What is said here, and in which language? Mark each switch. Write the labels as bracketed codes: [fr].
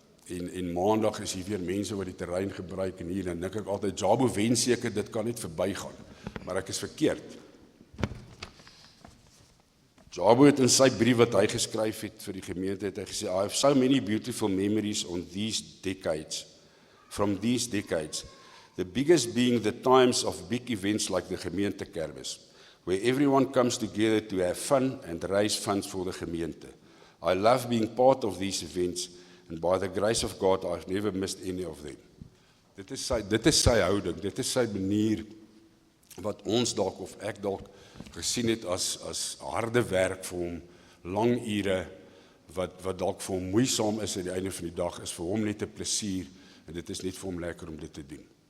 [af] En maandag is hier weer mense wat die terrein gebruik en hier, dan dink ek altyd, Jabu wens seker dit kan net verbygaan, maar ek is verkeerd. Jabu het in sy brief wat hy geskryf het vir die gemeente, het hy gesê, [en] I have so many beautiful memories on these decades, from these decades. The biggest being the times of big events like the gemeente kermis, where everyone comes together to have fun and raise funds for the gemeente. I love being part of these events, and by the grace of God, I've never missed any of them. [af] Dit is sy houding, dit is sy manier, wat ons dalk of ek dalk gesien het as harde werk vir hom, lang ure, wat dalk vir hom moeisaam is aan die einde van die dag, is vir hom net 'n plesier, en dit is net vir hom lekker om dit te doen.